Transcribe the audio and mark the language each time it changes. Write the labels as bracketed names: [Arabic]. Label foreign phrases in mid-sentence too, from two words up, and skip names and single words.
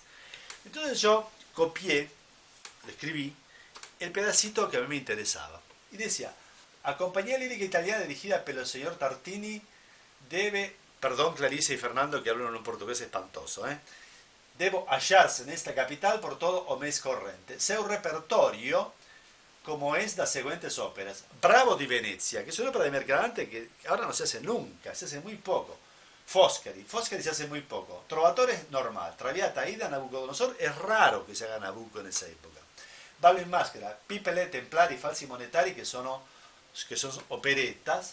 [Spanish] Entonces yo copié, le escribí el pedacito que a mí me interesaba y decía: a compañía lírica italiana dirigida por el señor Tartini debe, perdón Clarice y Fernando que hablan en un portugués espantoso, debo hallarse en esta capital por [Portuguese] todo o mes corrente. Seu repertorio, [Spanish] como es las siguientes óperas: Bravo di Venezia, que es una ópera de Mercadante que ahora no se hace nunca, se hace muy poco. Foscari se hace muy poco. Trovatore es normal. Traviata, Aida, Nabucodonosor, es raro que se haga Nabucco en esa época. Ballo in Maschera, Pipele, Templari, Falsi Monetari, que son operetas.